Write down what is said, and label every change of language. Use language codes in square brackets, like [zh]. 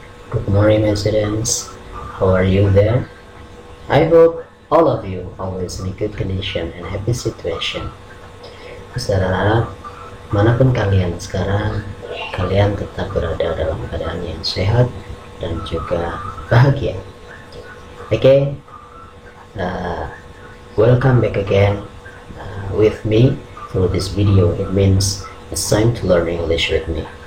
[en] Good morning, my students. How are you there? I hope all of you always in a good condition and happy situation. [id] Saudara harap manapun kalian sekarang, kalian tetap berada dalam keadaan yang sehat dan juga bahagia. [en] Okay, welcome back again with me through this video. It means it's time to learn English with me.